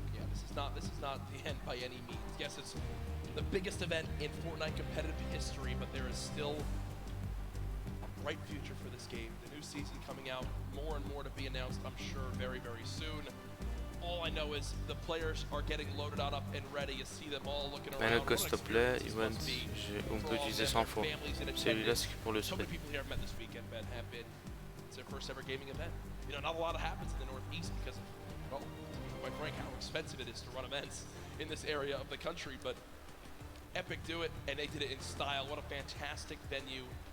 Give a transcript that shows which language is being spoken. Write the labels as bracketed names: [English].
[English] Yeah, this is not the end by any means. Yes, it's the biggest event in Fortnite competitive history, but there is still a bright future for this game. The new season coming out, more and more to be announced, I'm sure, very, very soon. All I know is the players are getting loaded on up and ready. You see them all looking around. [French] Mets-le s'il te plaît, Iwan, on peut utiliser 100 fois. Celui-là, c'est pour le [English] So [French] sprint. [English] many people here I've met this weekend, Ben, have been. It's their first ever gaming event. You know, not a lot happens in the Northeast because of, well, quite frank, how expensive it is to run events in this area of the country. But Epic do it, and they did it in style. What a fantastic venue.